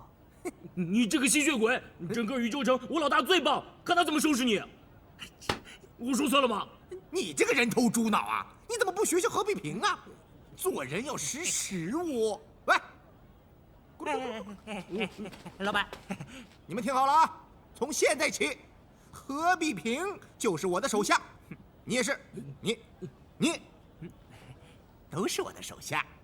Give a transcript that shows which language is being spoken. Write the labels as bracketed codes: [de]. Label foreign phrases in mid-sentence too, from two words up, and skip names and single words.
[zh] 你這個吸血鬼，整個宇宙城我老大最棒，看他怎麼收拾你！我說錯了嗎？你這個人頭豬腦啊！你怎麼不學學何必平啊？做人要識時務。喂，老板，你們聽好了啊！從現在起，何必平就是我的手下，你也是，你都是我的手下。